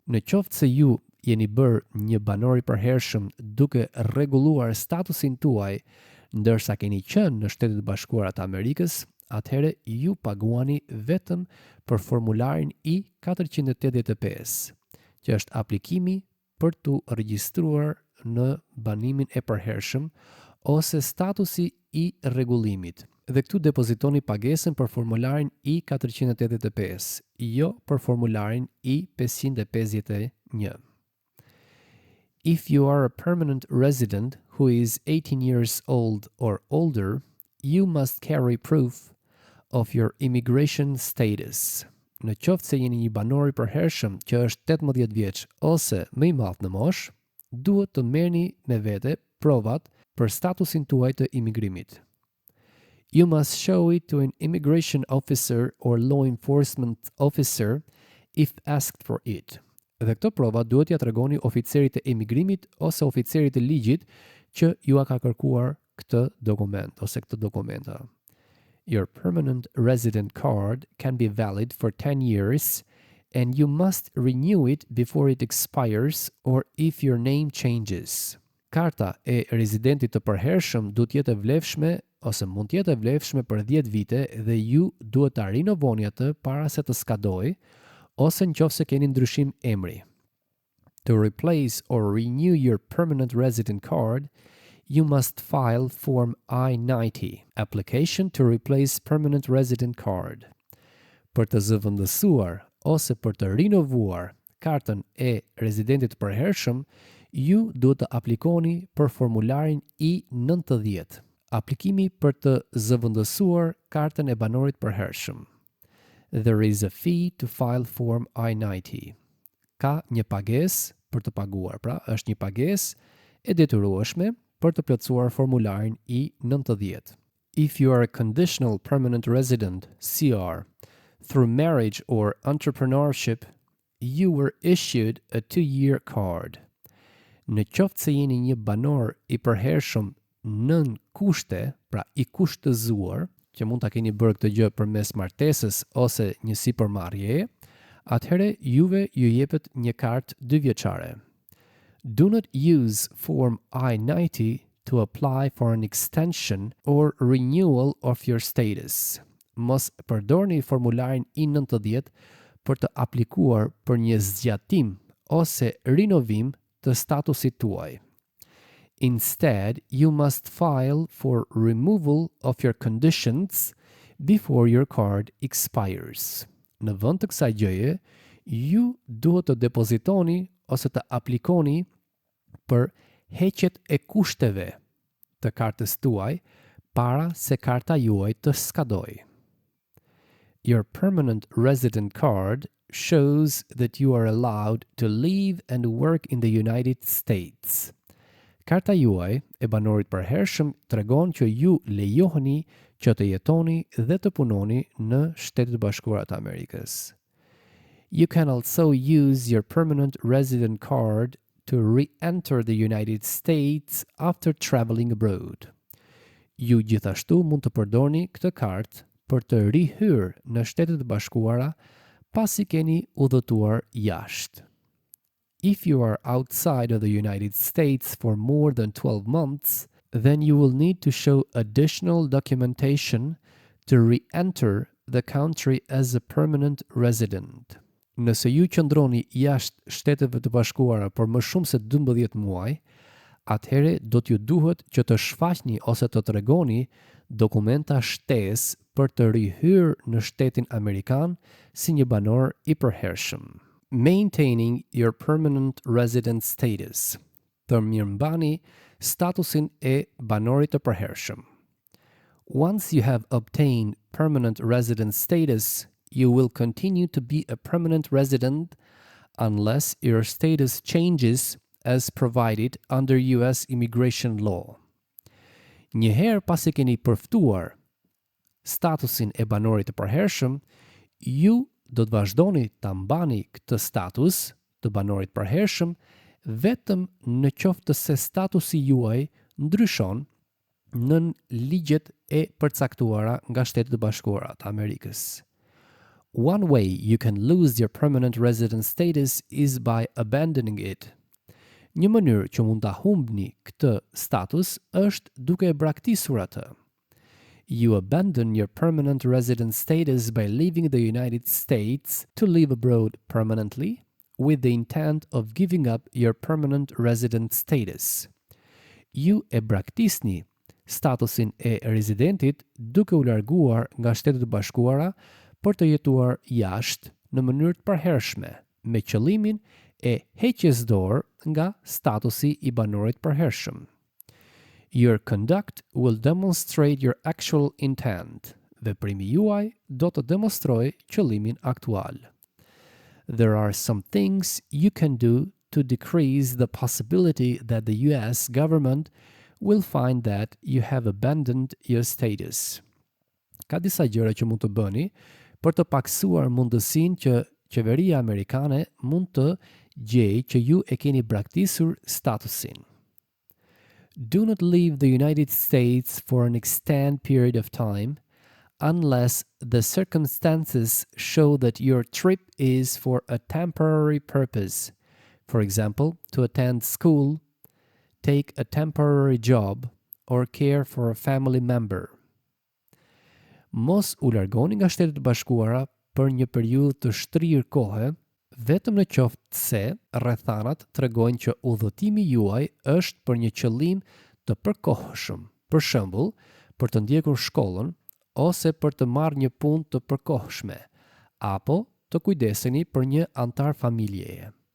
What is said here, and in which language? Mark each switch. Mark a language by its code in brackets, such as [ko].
[sq] Në qoftë se ju jeni bërë një banor i përhershëm duke rregulluar statusin tuaj ndërsa keni qenë në Shtetet e Bashkuara të Amerikës, atëherë ju paguani vetëm për formularin I-485, që është aplikimi për tu regjistruar në banimin e përhershëm ose statusi I rregullimit. Dhe këtu depozitoni pagesën për formularin I-485, jo për formularin I-551. [en] If you are a permanent resident who is 18 years old or older, you must carry proof of your immigration status. [sq] Në qoftë se jeni një banor I përhershëm që është 18 vjeç ose më I madh në moshë, duhet të merrni me vete provat për statusin tuaj të imigrimit. [en] You must show it to an immigration officer or law enforcement officer if asked for it. [sq] Dhe këto prova duhet ja tregoni oficerit të emigrimit ose oficerit të ligjit që ju ka kërkuar këtë dokument ose këtë dokumenta. [en] Your permanent resident card can be valid for 10 years and you must renew it before it expires or if your name changes. [sq] Karta e rezidentit të përhershëm duhet jetë e vlefshme ose mund të jetë e vlefshme për 10 vite dhe ju duhet ta rinovoni atë para se të skadojë ose nëse keni ndryshim emri. [en] To replace or renew your permanent resident card, you must file Form I-90, application to replace permanent resident card. [sq] Për të zëvendësuar ose për të rinovuar kartën e rezidentit përhershëm, ju duhet të aplikoni për formularin I-90, aplikimi për të zëvendësuar kartën e banorit përhershëm. [en] There is a fee to file Form I-90. [sq] Ka një pagesë për të paguar, pra është një pagesë e detyrueshme për të plotësuar formularin I-90. [en] If you are a conditional permanent resident, CR, through marriage or entrepreneurship, you were issued a 2-year card. [sq] Në qoftë se jeni një banor I përhershëm nën kushte, pra I kushtëzuar, që mund ta keni bërë këtë gjë përmes martesës ose një sipërmarrjeje, atëherë juve ju jepet një kartë 2 vjeçare. [en] Do not use Form I-90 to apply for an extension or renewal of your status. [sq] Mos përdorni formularin I-90 për të aplikuar për një zgjatim ose rinovim të statusit tuaj. [en] Instead, you must file for removal of your conditions before your card expires. [sq] Në vend të kësaj gjëje, ju duhet të depozitoni ose të aplikoni për heqjet e kushteve të kartës tuaj para se karta juaj të skadojë. [en] Your permanent resident card shows that you are allowed to live and work in the United States. [sq] Karta juaj e banorit përhershëm tregon që ju lejoheni që të jetoni dhe të punoni në Shtetet e Bashkuara të Amerikës. [en] You can also use your permanent resident card to re-enter the United States after traveling abroad. [sq] Ju gjithashtu mund të përdorni këtë kartë për të rihyrë në Shtetet e Bashkuara pasi keni udhëtuar jashtë. [en] If you are outside of the United States for more than 12 months, then you will need to show additional documentation to re-enter the country as a permanent resident. [sq] Nëse ju qëndroni jashtë Shteteve të Bashkuara për më shumë se 12 muaj, atëherë do t'ju duhet që të shfaqni ose të tregoni dokumenta shtesë për të rihyrë në Shtetin Amerikan si një banor I përhershëm. [en] Maintaining your permanent resident status. [sq] Të mirëmbani statusin e banorit të përhershëm. [en] Once you have obtained permanent resident status, you will continue to be a permanent resident unless your status changes as provided under US immigration law. [sq] Njëherë pasi keni përftuar statusin e banorit të përhershëm, ju do të vazhdoni ta mbani këtë status të banorit përhershëm vetëm në qoftë se statusi juaj ndryshon nën ligjet e përcaktuara nga Shtetet e Bashkuara të Amerikës. [en] One way you can lose your permanent resident status is by abandoning it. [sq] Një mënyrë që mund ta humbni këtë status është duke e braktisur atë. [en] You abandon your permanent resident status by leaving the United States to live abroad permanently with the intent of giving up your permanent resident status. [sq] Ju e braktisni statusin e rezidentit duke u larguar nga Shtetet e Bashkuara për të jetuar jashtë në mënyrë të përhershme, me qëllimin e heqjes dorë nga statusi i banorit përhershëm. [en] Your conduct will demonstrate your actual intent. [sq] Veprimi juaj do të demonstrojë qëllimin aktual. [en] There are some things you can do to decrease the possibility that the US government will find that you have abandoned your status. [sq] Ka disa gjëra që mund të bëni për të paksuar mundësinë që qeveria amerikane mund të gjejë që ju e keni braktisur statusin. [en] Do not leave the United States for an extended period of time unless the circumstances show that your trip is for a temporary purpose. For example, to attend school, take a temporary job, or care for a family member. [sq] Mos u largoni nga Shtetet e Bashkuara për një periudhë të shtrirë kohe, vetëm në qoftë se rrethanat tregojnë që udhëtimi juaj është për një qëllim të përkohshëm, për shembull, për të ndjekur shkollën ose për të marrë një punë të përkohshme, apo të kujdeseni për një antar familjeje.